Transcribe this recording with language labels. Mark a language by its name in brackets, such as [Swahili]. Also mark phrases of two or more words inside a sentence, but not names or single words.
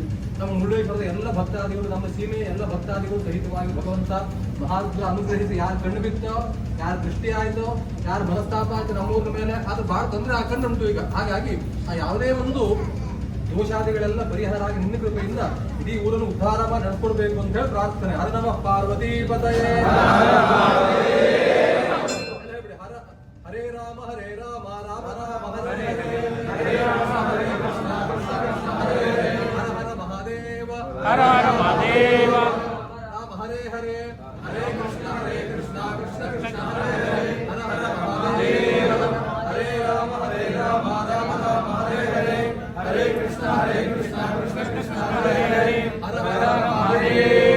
[Kannada] ನಮ್ಮ ಮುರುಡೇಶ್ವರದ ಎಲ್ಲ ಭಕ್ತಾದಿಗಳು, ನಮ್ಮ ಸೀಮೆಯ ಎಲ್ಲ ಭಕ್ತಾದಿಗಳು ಸಹಿತವಾಗಿ ಭಗವಂತ ಮಹಾರುದ್ರ ಅನುಗ್ರಹಿಸಿ ಯಾರು ಕಣ್ಣು ಬಿತ್ತೋ, ಯಾರು ದೃಷ್ಟಿ ಆಯ್ತೋ, ಯಾರು ಮನಸ್ತಾಪ ಆಯ್ತು ನಮ್ಮೂರ ಮೇಲೆ, ಅದು ಬಹಳ ತೊಂದರೆ ಹಾಕೊಂಡುಂಟು ಈಗ. ಹಾಗಾಗಿ ಆ ಯಾವುದೇ ಒಂದು ದೋಷಾದಿಗಳೆಲ್ಲ ಪರಿಹಾರ ಆಗಿ ನಿನ್ನ ಕೃಪೆಯಿಂದ ಇಡೀ ಊರನ್ನು ಉದ್ಧಾರ ಮಾಡಿ ನಡ್ಕೊಡ್ಬೇಕು ಅಂತ ಹೇಳಿ ಪ್ರಾರ್ಥನೆ. [Sanskrit] ಹರ ನಮಃ ಪಾರ್ವತಿ ಪತಯೇ. ಹರೇ ರಾಮ ಹರೇ ರಾಮ ರಾಮ ರಾಮ ಹರೇ ಹರೇ, ಹರೇ ರಾಮ ಹರೇ ಕೃಷ್ಣ ಕೃಷ್ಣ ಕೃಷ್ಣ ಹರೇ ಹರೇ, ಹರ ಹರ ಮಹಾದೇವ ಹರ ಹರ ಮಹಾದೇವ. ರಾಮ ಹರೇ ಹರೇ, ಹರೇ ಕೃಷ್ಣ ಕೃಷ್ಣ ಕೃಷ್ಣ ಹರೇ ಹರೇ, ಹರ ಹರ ಮಹಾದೇವ. ಹರೇ ರಾಮ ರಾಮ ರಾಮ ಹರೇ ಹರೇ, ಹರೇ ಕೃಷ್ಣ ಕೃಷ್ಣ ಕೃಷ್ಣ ಹರೇ ಹರೇ, ಹರ ಹರ ಮಹಾದೇವ.